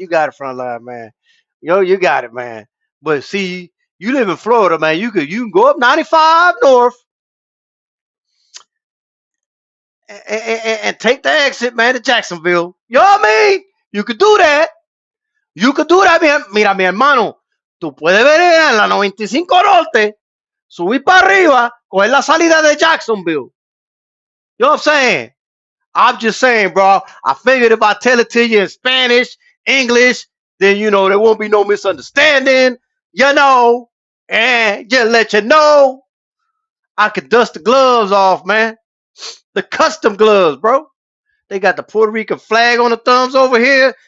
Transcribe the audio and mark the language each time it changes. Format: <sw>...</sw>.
<en>You got it front line, man. Yo, you got it, man. But see, you live in Florida, man. You can go up 95 north and take the exit, man, to Jacksonville. You know what I mean? You could do that. You could do that.</en> <es>Mira, mi hermano. Tú puedes venir en la 95 Norte, subir para arriba, coger la salida de Jacksonville.</es> <en>You know what I'm saying? I'm just saying, bro. I figured if I tell it to you in Spanish, English, then there won't be no misunderstanding. And just let you know, I could dust the gloves off, man. The custom gloves, bro. They got the Puerto Rican flag on the thumbs over here.</en>